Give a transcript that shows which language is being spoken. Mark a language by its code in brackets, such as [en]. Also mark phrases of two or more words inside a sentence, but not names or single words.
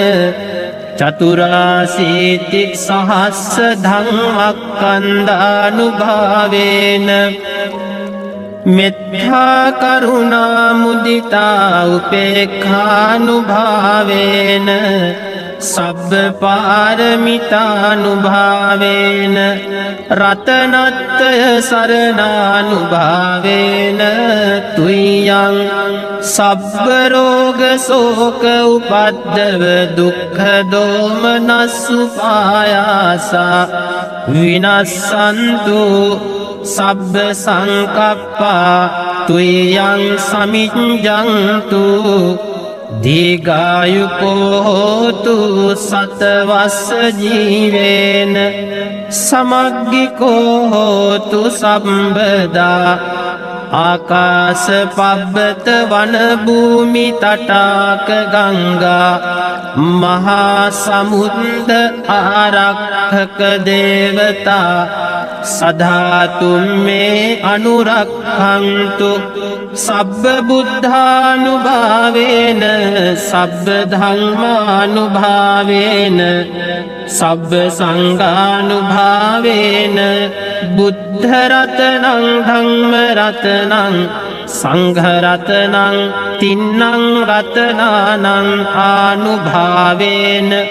[pi] චතුරාසීති සහස්ස ධම්මක්ඛන්ධානුභාවේන මෙත්තා කරුණා මුදිතා උපේක්ඛානුභාවේන සබ්බ පාරමිතානුභාවේන රතනත්‍රය සරණානුභාවේන තුයං සබ්බ රෝග ශෝක උපද්දව දුක්ඛ දෝමනස්සුපායාසා විනස්සන්තු සබ්බ සංකප්පා තුයං සමිඤ්ඤන්තු දීඝායුකෝ හෝතු සතවස්ස ජීවේන සමග්ගිකෝ හෝතු සම්බදා ආකාශ පබ්බත වන භූමි තටාක ගංගා මහා සමුද්ද ආරක්ෂක දේවතා සධාතුම් මේ අනුරක්ඛන්තු සබ්බ බුද්ධානුභාවේන සබ්බ ධම්මානුභාවේන සබ්බ සංඝානුභාවේන බුද්ධ රතනං ධම්ම රතනං සංඝ රතනං තින්නං රතනානං ආනුභාවේන